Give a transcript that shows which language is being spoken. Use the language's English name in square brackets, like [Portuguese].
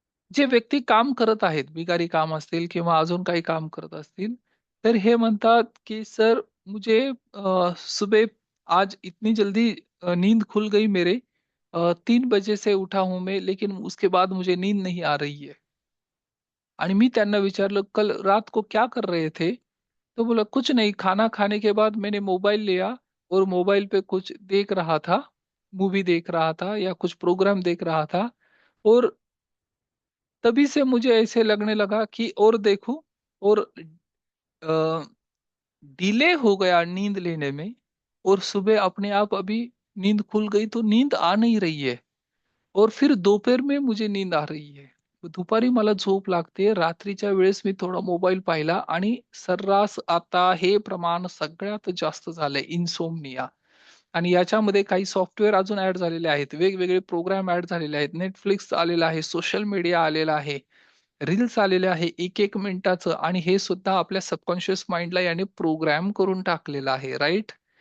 [Marathi] जे व्यक्ती काम करत आहेत, बिगारी काम असतील किंवा अजून काही काम करत असतील, तर हे म्हणतात, की [Hindi] "सर, मुझे सुबह आज इतनी जल्दी नींद खुल गई मेरे, 3 बजे से उठा हूँ मैं, लेकिन उसके बाद मुझे नींद नहीं आ रही है." [Marathi] आणि मी त्यांना विचारलं, [Hindi] "कल रात को क्या कर रहे थे?" [Marathi] तो बोला, [Hindi] "कुछ नहीं, खाना खाने के बाद मैंने मोबाइल लिया और मोबाइल पे कुछ देख रहा था, मूवी देख रहा था या कुछ प्रोग्राम देख रहा था और तभी से मुझे ऐसे लगने लगा कि और देखूं और अ, डिले हो गया नींद लेने में और सुबह अपने आप अभी नींद खुल गई तो नींद आ नहीं रही है और फिर दोपहर में मुझे नींद आ रही है. [Marathi] दुपारी मला झोप लागते. रात्रीच्या वेळेस मी थोडा मोबाईल पाहिला आणि सर्रास आता हे प्रमाण सगळ्यात जास्त झालंय इन्सोम्निया. आणि याच्यामध्ये काही सॉफ्टवेअर अजून ॲड झालेले आहेत. वेगवेगळे प्रोग्राम ॲड झालेले आहेत. Netflix आलेलं आहे, सोशल मीडिया आलेला आहे, रील्स आलेले आहे 1-1 मिनिटाचं आणि हे सुद्धा आपल्या सबकॉन्शियस माइंडला याने प्रोग्राम करून टाकलेलं आहे, राइट?